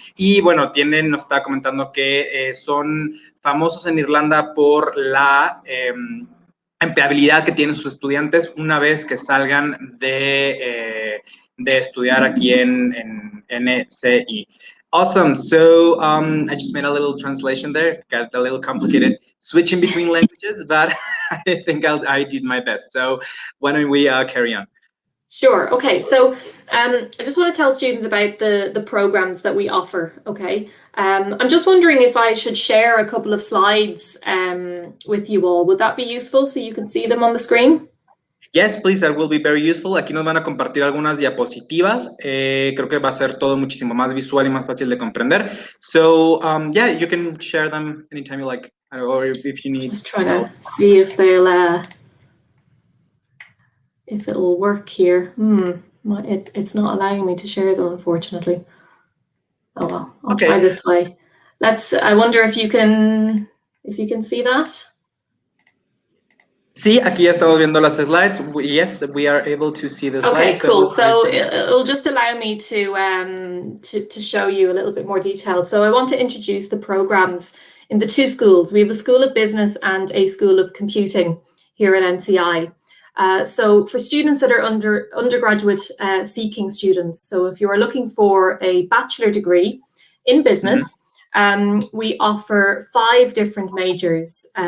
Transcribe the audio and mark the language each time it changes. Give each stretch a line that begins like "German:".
Spanish: Y bueno, nos está comentando que son famosos en Irlanda por la empleabilidad que tienen sus estudiantes una vez que salgan de estudiar aquí en NCI.
English: Awesome. So I just made a little translation there. Got a little complicated switching between languages, but I think I did my best. So why don't we carry on? Sure. Okay. So I just want to tell students about the programs that we offer. Okay. I'm just wondering if I should share a couple of slides with you all. Would that be useful so you can see them on the screen? Yes, please, that will be very useful.
Spanish: Aquí nos van a compartir algunas diapositivas. Creo que va a ser todo muchísimo más visual y más fácil de comprender.
English: So, yeah, you can share them anytime you like, or if you need. Just trying to see if it'll work here. It's not allowing me to share them, unfortunately. Oh well, I'll try this way. I wonder if you can see that.
Spanish: Sí, aquí ya estamos viendo las slides.
English: Yes, we are able to see the slides. Okay, cool. So it'll just allow me to show you a little bit more detail. So I want to introduce the programs in the 2 schools. We have a School of Business and a School of Computing here at NCI. So for students that are undergraduate seeking students, so if you are looking for a bachelor degree in business, we offer 5 different majors.